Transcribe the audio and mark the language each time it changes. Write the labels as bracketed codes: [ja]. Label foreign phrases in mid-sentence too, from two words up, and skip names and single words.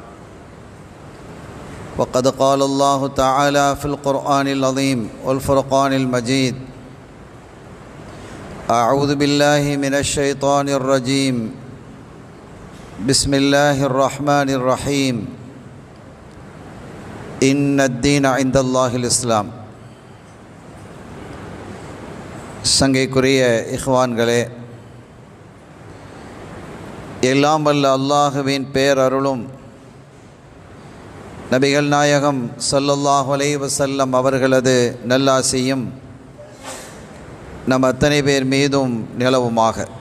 [ar] وقد قال الله تعالى في القرآن العظيم والفرقان المجيد: أعوذ بالله من الشيطان الرجيم، بسم الله الرحمن الرحيم، إن الدين عند الله الإسلام. [ta] சங்கைக்குரிய இஹ்வான்களே, எல்லாம் வல்ல அல்லாஹுவின் பேரருளும் நபிகள் நாயகம் [ar] صلى الله عليه وسلم [ta] அவர்களது நல்லாசியும் நம் அத்தனை பேர் மீதும் நிலவுமாக.